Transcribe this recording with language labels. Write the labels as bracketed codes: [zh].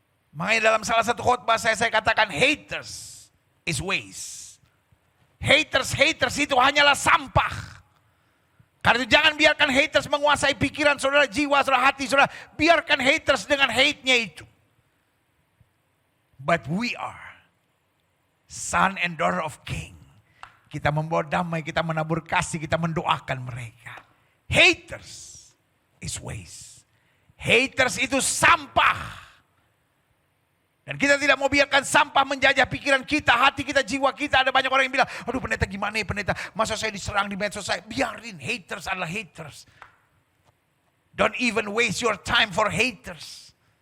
[id] Makanya dalam salah satu khotbah saya katakan, [en] haters is waste. [id] Haters itu hanyalah sampah. Karena itu jangan biarkan haters menguasai pikiran saudara, jiwa saudara, hati saudara. Biarkan haters dengan hate-nya itu. [en] But we are son and daughter of king. [id] Kita membawa damai, kita menabur kasih, kita mendoakan mereka. Haters is waste. Haters itu sampah. Dan kita tidak mau biarkan sampah menjajah pikiran kita, hati kita, jiwa kita. Ada banyak orang yang bilang, aduh pendeta gimana ya pendeta, masa saya diserang di medsos saya. Biarin, haters adalah haters. [en] Don't even waste your time for haters.